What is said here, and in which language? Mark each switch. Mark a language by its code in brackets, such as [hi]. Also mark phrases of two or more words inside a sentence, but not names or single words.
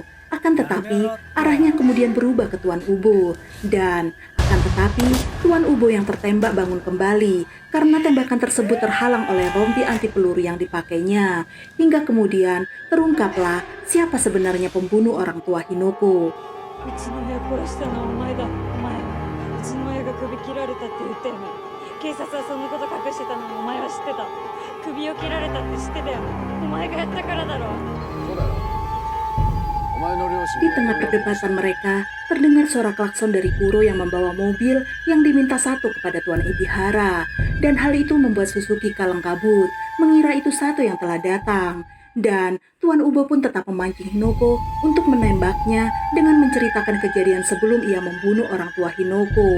[id] Akan tetapi, arahnya kemudian berubah ke Tuan Ubo. Dan akan tetapi, Tuan Ubo yang tertembak bangun kembali karena tembakan tersebut terhalang oleh rompi anti peluru yang dipakainya. Hingga kemudian terungkaplah siapa sebenarnya pembunuh orang tua Hinoko. [ja] うちの親殺したのはお前だ。お前、うちの親が首切られたって言ったよね。警察はそんなこと隠してたのもお前は知ってた。首を切られたって知ってたよ。お前がやったからだろ。そうだよ。お前の両親 [id] Di tengah perdebatan mereka, terdengar suara klakson dari Kuro yang membawa mobil yang diminta Sato kepada Tuan Ebihara. Dan hal itu membuat Suzuki kalang kabut, mengira itu Sato yang telah datang. Dan Tuan Ubo pun tetap memancing Hinoko untuk menembaknya dengan menceritakan kejadian sebelum ia membunuh orang tua Hinoko.